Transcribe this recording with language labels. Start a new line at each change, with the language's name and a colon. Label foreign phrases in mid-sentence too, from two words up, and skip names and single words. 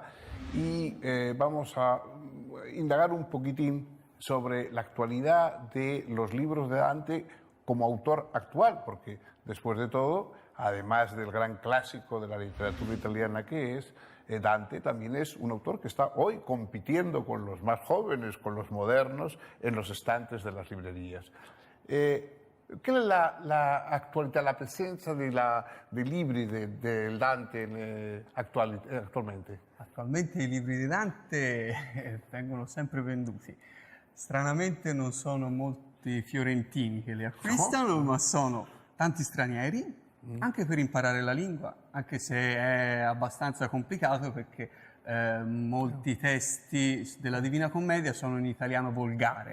Spanish: Y vamos a indagar un poquitín sobre la actualidad de los libros de Dante como autor actual, porque después de todo, además del gran clásico de la literatura italiana que es, Dante también es un autor que está hoy compitiendo con los más jóvenes, con los modernos, en los estantes de las librerías. ¿Qué es la actualidad,
Italian: la presenza dei libri del Dante attualmente? Attualmente i libri di Dante vengono sempre venduti. Stranamente non sono molti fiorentini che li acquistano, ma sono tanti stranieri, anche per imparare la lingua, anche se è abbastanza complicato perché molti testi della Divina Commedia sono in italiano volgare.